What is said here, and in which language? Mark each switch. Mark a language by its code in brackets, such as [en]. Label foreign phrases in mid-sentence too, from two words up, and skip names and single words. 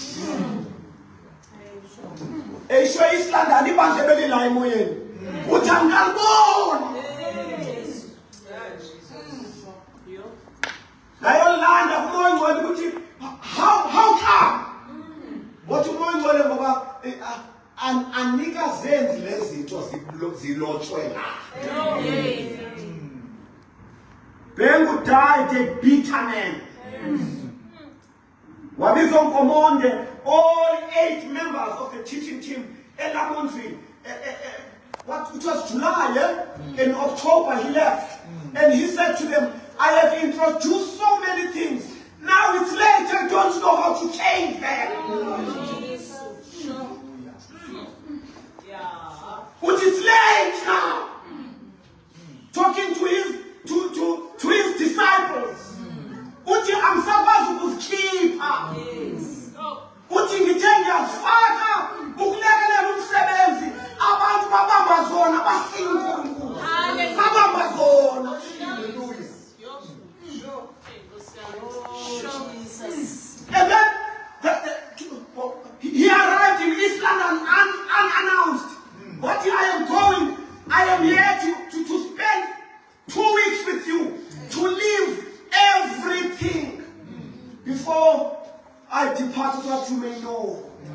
[en] How come? What you want to know about [nd] anika zenzi lezinto zilotshwe la. [en] Bengu died a bitter man. Wabizwa Nkomonde, all 8 members of the teaching team in Lamontville. It was July, yeah? In October he left. And he said to them, I have introduced so many things. Now it's late, I don't know how to change them. But it's late now. Talking to his disciples. [nd] Uthi amsakwazi ukuzikhipha. Uthi ngithe ngiyazifaka ukulekelela umsebenzi abantu babamba zona basinga uNkulunkulu. Babamba zona. [en] And then he arrived in East London unannounced. But I am going. I am here to spend 2 weeks with you, to leave everything before I depart, what you may know.